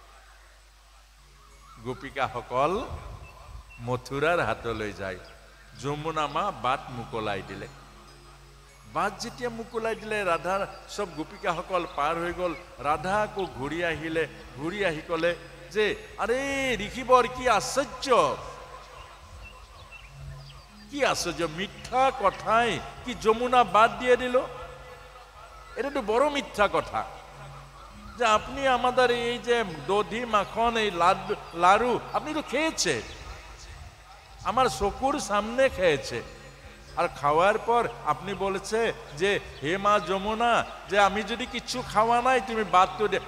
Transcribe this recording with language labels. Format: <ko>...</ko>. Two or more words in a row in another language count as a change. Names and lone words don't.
<as>গোপিকাসকল মথুৰাৰ হাটলৈ যায়, যমুনা মা বাট মোকলাই দিলে। বাট যেতিয়া মোকলাই দিলে, ৰাধাৰ চব গোপিকাসকল পাৰ হৈ গ'ল। ৰাধা আকৌ ঘূৰি আহিলে, ঘূৰি আহি ক'লে যে আৰে ঋষিবৰ, কি আশ্চৰ্য,</as> <bn>মিথ্যা কথাই কি যমুনা বাদ দিয়ে দিল? এটা তো বড় মিথ্যা কথা, যে আপনি আমাদের এই যে দধি মাখন, এই লাড়ু আপনি তো খেয়েছে, আমার চকুর সামনে খেয়েছে, আর খাওয়ার পর আপনি বলেছে যে হে মা যমুনা, যে আমি যদি কিছু খাওয়া নাই তুমি বাদ তো দে।</bn>